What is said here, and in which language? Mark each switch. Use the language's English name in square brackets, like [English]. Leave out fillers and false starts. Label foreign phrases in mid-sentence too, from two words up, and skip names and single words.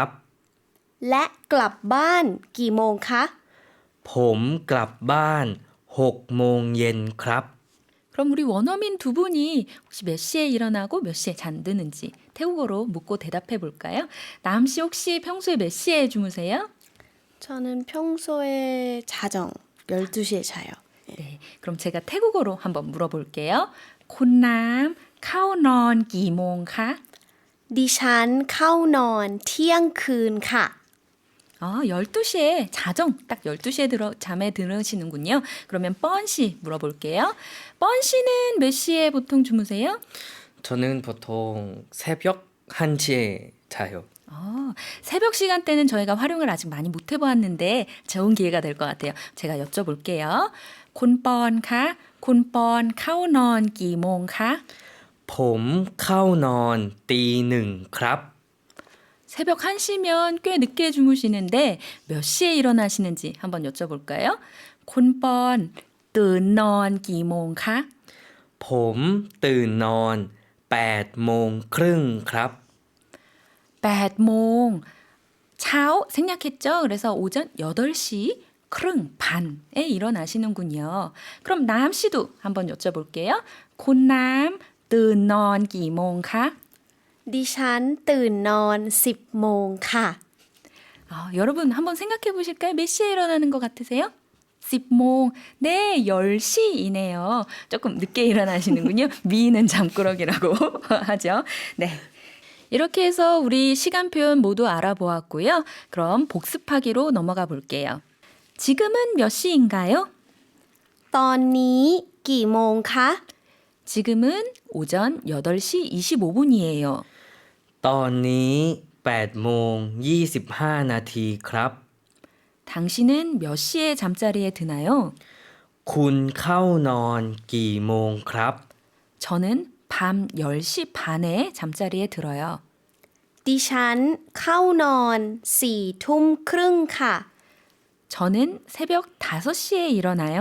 [Thai] และกลับบ้านกี่โมงคะ ผมกลับบ้าน6โมงเย็นครับ [Korean] 그럼 우리 원어민 두 분이 혹시 몇 시에 일어나고 몇 시에 잠드는지 태국어로 묻고 대답해 볼까요? 나암 씨 혹시 평소에 몇 시에 주무세요? 저는 평소에 자정 12시에 자요. 네, 그럼 제가 태국어로 한번 물어볼게요. [Thai] คุณน้ำ เข้านอน กี่โมงคะ? ดิฉันเข้านอนเที่ยงคืนค่ะ [Korean] 12시에 자정 딱 12시에 잠에 들으시는군요. 그러면 뻔씨 물어볼게요. 뻔씨는 몇 시에 보통 주무세요? 저는 보통 새벽 1시에 자요. 새벽 시간대는 저희가 활용을 아직 많이 못 해보았는데 좋은 기회가 될 것 같아요. 제가 여쭤볼게요. [Thai] คุณปอนคะ? คุณปอน เข้านอน กี่โมงคะ? ผมเข้านอนตีหนึ่งครับ [Korean] 새벽 1시면 꽤 늦게 주무시는데 몇 시에 일어나시는지 한번 여쭤볼까요? [Thai] คุณปอน ตื่นนอน กี่โมงคะ? ผมตื่นนอน8โมงครึ่งครับ 8 โมง เช้า [Korean] 생략했죠? 그래서 오전 8시 크릉 반에 일어나시는군요. 그럼 남 씨도 한번 여쭤볼게요. [Thai] คุณน้ำ ตื่นนอน กี่โมงคะ? ดิฉันตื่นนอน10โมงค่ะ [Korean] 여러분 한번 생각해 보실까요? 몇 시에 일어나는 것 같으세요? 10몽. 네, 10시이네요. 조금 늦게 일어나시는군요. 미인은 잠꾸러기라고 하죠. 네. 이렇게 해서 우리 시간 표현 모두 알아보았고요. 그럼 복습하기로 넘어가 볼게요. 지금은 몇 시인가요? [Thai] ตอนนี้กี่โมงคะ [Korean] 지금은 오전 8시 25분이에요. [Thai] ตอนนี้8โมง25นาทีครับ [Korean] 당신은 몇 시에 잠자리에 드나요? [Thai] คุณเข้านอนกี่โมงครับ [Korean] 저는 밤 10시 반에 잠자리에 들어요. [Thai] ดิฉันเข้านอน4ทุ่มครึ่งค่ะ [Korean] 저는 새벽 5시에 일어나요.